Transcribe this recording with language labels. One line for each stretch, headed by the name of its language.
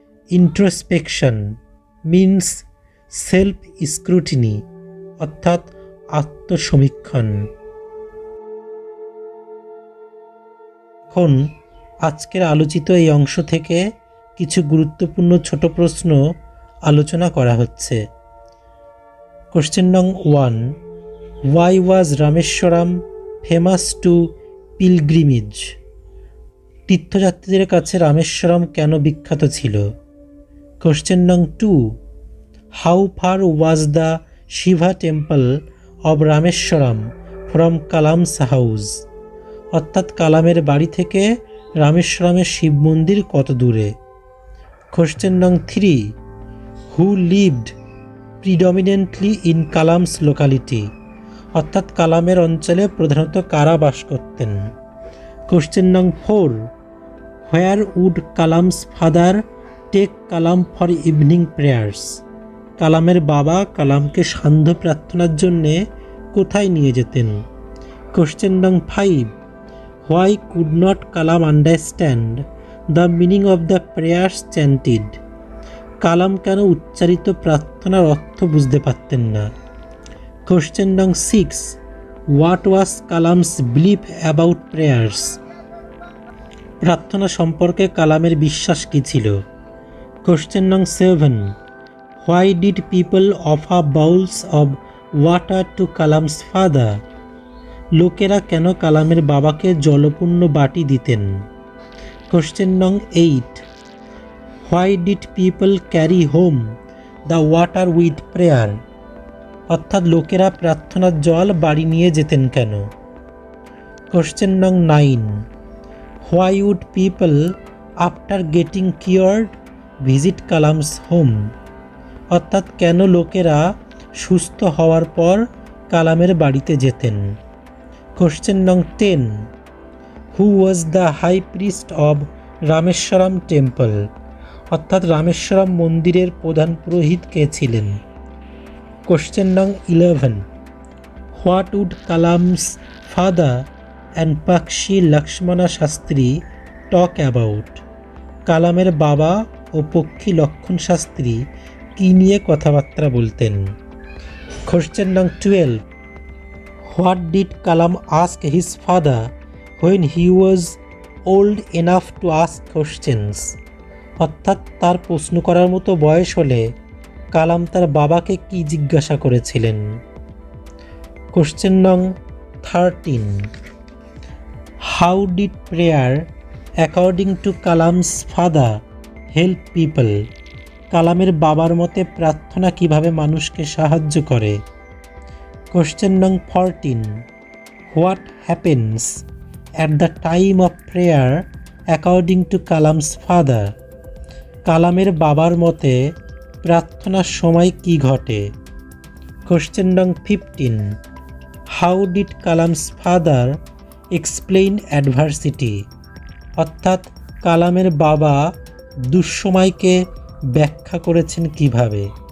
English: introspection means self scrutiny,
Bangla: অর্থাৎ আত্মসমীক্ষণ। এখন আজকের আলোচিত এই অংশ থেকে কিছু গুরুত্বপূর্ণ ছোট প্রশ্ন আলোচনা করা হচ্ছে।
English: Question number 1. Why was Rameshwaram famous to pilgrimage?
Bangla: তীর্থযাত্রীদের কাছে রামেশ্বরম কেন বিখ্যাত ছিল?
English: Question number 2. How far was the Shiva temple of Rameshwaram from Kalam's house?
Bangla: অর্থাৎ কালামের বাড়ি থেকে রামেশ্বরমের শিব মন্দির কত দূরে?
English: Question number 3. Who lived predominantly in Kalam's locality?
Bangla: অর্থাৎ কালামের অঞ্চলে প্রধানত কারা বাস করতেন?
English: Question number 4. Where would Kalam's father take Kalam for evening prayers?
Bangla: কালামের বাবা কালামকে সান্ধ্য প্রার্থনার জন্যে কোথায় নিয়ে যেতেন?
English: Question number 5. Why could not Kalam understand the meaning of the prayers chanted?
Bangla: কালাম কেন উচ্চারিত প্রার্থনার অর্থ বুঝতে পারতেন না?
English: Question number 6. What was Kalam's belief about prayers?
Bangla: প্রার্থনা সম্পর্কে কালামের বিশ্বাস কী ছিল?
English: Question number 7. Why did people offer bowls of water to Kalam's father?
Bangla: লোকেরা কেন কালামের বাবাকে জলপূর্ণ বাটি দিতেন?
English: Question number 8. Why did people carry home the water with prayer?
Bangla: অর্থাৎ লোকেরা প্রার্থনার জল বাড়ি নিয়ে যেতেন কেন?
English: Question number 9. Why would people after getting cured visit Kalam's home?
Bangla: অর্থাৎ কেন লোকেরা সুস্থ হওয়ার পর কালামের বাড়িতে যেতেন?
English: Question number 10. Who was the high priest of Rameshwaram temple?
Bangla: অর্থাৎ রামেশ্বরম মন্দিরের প্রধান পুরোহিত কে ছিলেন?
English: Question number 11. What would Kalam's father and Pakshi Lakshmana Shastri talk about?
Bangla: কালামের বাবা ও পক্ষী লক্ষণ শাস্ত্রী কী নিয়ে কথাবার্তা বলতেন?
English: Question number 12. What did Kalam ask his father when he was old enough to ask questions?
Bangla: অর্থাৎ তার প্রশ্ন করার মতো বয়স হলে কালাম তার বাবাকে কি জিজ্ঞাসা করেছিলেন?
English: Question number 13. How did prayer according to Kalam's father help people?
Bangla: কালামের বাবার মতে প্রার্থনা কিভাবে মানুষকে সাহায্য করে?
English: Question number 14. What happens at the time of prayer according to Kalam's father?
Bangla: কালামের বাবার মতে প্রার্থনার সময় কি ঘটে?
English: Question number 15. How did Kalam's father explain adversity?
Bangla: অর্থাৎ কালামের বাবা দুঃসময়কে ব্যাখ্যা করেছেন কিভাবে?